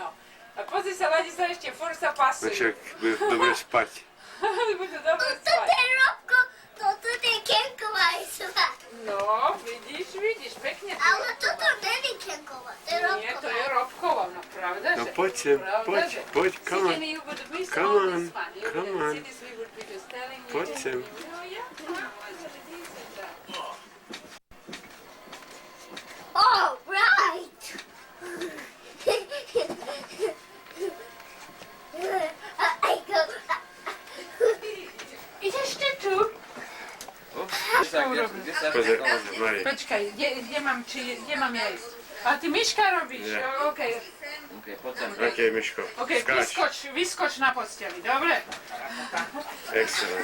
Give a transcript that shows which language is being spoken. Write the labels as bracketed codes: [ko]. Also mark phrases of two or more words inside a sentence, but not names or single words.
[sk] A pozri sa, Ladislav ešte furt sa pasuje. Však bude dobre spať. Bude dobre spať. Toto je Robko, toto je Kenková izba. No, vidíš, pekne to. Ale toto není Kenková, to je Robková. Nie, to je Robkova, no pravda, No že? poď sem, Pravda, poď, že? [en] come on. See, then you would miss Come all on, this fun. You come would on. see this, we would be just telling you. [sk] Poď sem. [en] Oh, yeah, that's what it is, and that. All right. I go. [sk] Ideš ty tu? Pozri, Mari. Počkaj, kde mám ja ísť? A ty Miška robíš? Nie. Okej. Poď sem. OK, Miško, Okej, skáč. vyskoč na posteli, dobre? Excellent.